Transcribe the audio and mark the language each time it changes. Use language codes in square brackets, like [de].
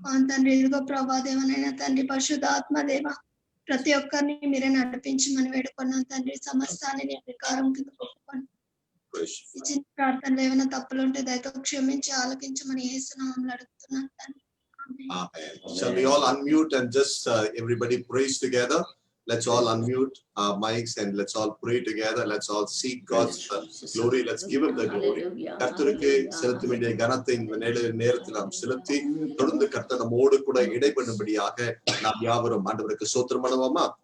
[te] తండ్రి ఇదిగో ప్రభా దేవనైనా తండ్రి పరిశుద్ధాత్మ దేవ ప్రతి ఒక్కరిని మీరే నడిపించమని వేడుకున్నాను తండ్రి. సమస్తాన్ని నీ అధికారం కింద ఒప్పుకొని ఇచ్చిన ప్రార్థనలు ఏమైనా తప్పులు ఉంటే దయతో క్షమించి ఆలకించమని యేసు నామములో అడుగుతున్నాను తండ్రి. [en] Amen. Shall we all unmute and just everybody praise together? Let's all unmute our mics and let's all pray together. Let's all seek God's glory. Let's give him the glory. [ta] கர்த்தருக்கு செலுத்த வேண்டிய கனத்தை இந்த நேரத்தில் நாம் செலுத்தி தொடர்ந்து கர்த்தர் நம்மோடு கூட இடைபடும்படியாக நாம் யாவரும் ஆண்டவருக்கு ஸ்தோத்திரம் பண்ணுவோமா?